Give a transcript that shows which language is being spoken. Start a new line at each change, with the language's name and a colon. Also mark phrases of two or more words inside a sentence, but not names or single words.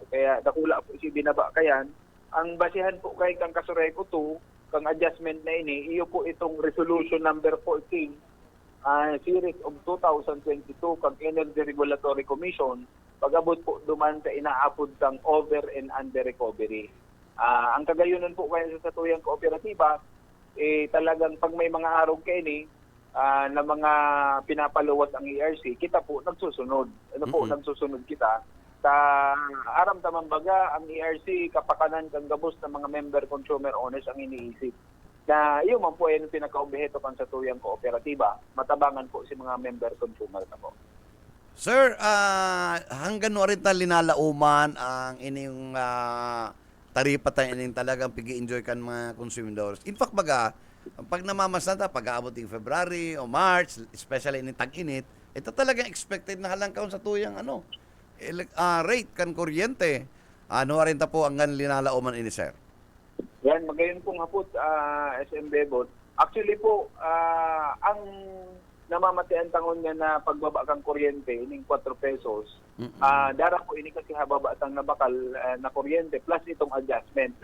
Bikol: Kaya dakula po si binaba kayan. Ang basihan po kay kang Kasureko 2, kang adjustment na ini, iyo po itong resolution number 14, series of 2022, kang Energy Regulatory Commission, pag-abot po duman sa inaapod kang
English: over and under recovery.
Bikol: Ang kagayunan po kaya sa tuyang kooperatiba, talagang pag may mga araw kayo na mga pinapaluwas ang ERC, kita po nagsusunod. Nagsusunod kita. Sa aram tamang baga, ang ERC kapakanan kang gabos ng mga
English: member consumer owners
Bikol: ang iniisip. Na yun man po ay pinaka-objeto kan sa tuyang kooperatiba, matabangan po si mga
English: member consumer
Bikol: na po. Sir, hanggang no rin linalauman ang inyong taripa tayo inyong talagang pigi-enjoy kan mga consumidors.
English: In fact,
Bikol: baga, pag namamasdan ta, pag-aabot ng February o March,
English: especially in
Bikol: tag-init, ito talagang expected na halangkaon sa tuyang rate kan kuryente. Ano rin ta po ang linalauman ini, sir? Yan, magayon pong hapot, SM Bebot. Actually po, ang namamatian tangon niya na pagbaba kang kuryente, ining 4 pesos, dara po ini kasi hababa tang nabakal na kuryente plus itong adjustment.